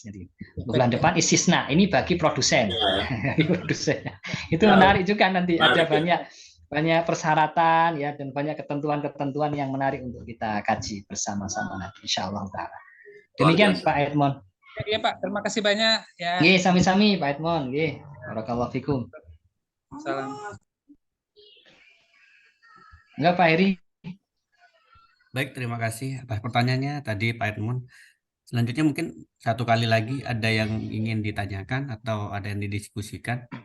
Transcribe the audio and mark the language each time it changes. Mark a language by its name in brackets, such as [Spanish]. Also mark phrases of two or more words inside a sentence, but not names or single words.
[Indonesian] Jadi bulan depan istisna ini bagi produsen. Itu menarik juga, nanti ada banyak persyaratan ya, dan banyak ketentuan-ketentuan yang menarik untuk kita kaji bersama-sama nanti [Arabic] إن شاء الله. [Indonesian] Demikian Pak Edmond. Iya Pak, terima kasih banyak ya. [Javanese] Nggih, sami-sami Pak Edmond. [Indonesian] Nggih, [Arabic] بارك الله فيكم. [Indonesian] Salam. Enggak, Pak Heri. Baik, terima kasih atas pertanyaannya tadi Pak Edmund. Selanjutnya mungkin satu kali lagi ada yang ingin ditanyakan atau ada yang didiskusikan.